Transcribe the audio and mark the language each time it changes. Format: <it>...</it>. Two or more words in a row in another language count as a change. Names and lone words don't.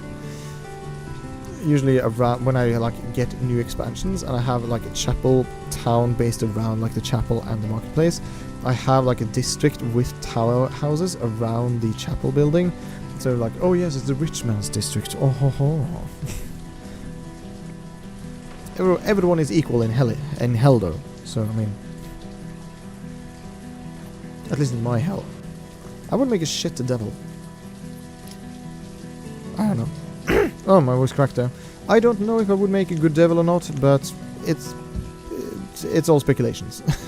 <en>Usually around when I like get new expansions and I have like a chapel town based around like the chapel and the marketplace, I have like a district with tower houses around the chapel building. So like, oh yes, it's the rich man's district. Oh ho ho. Everyone is equal in hell though. So I mean, at least in my hell. I would make a shit to devil. I don't know. Oh, my voice cracked there. I don't know if I would make a good devil or not, but it's all speculations.</en>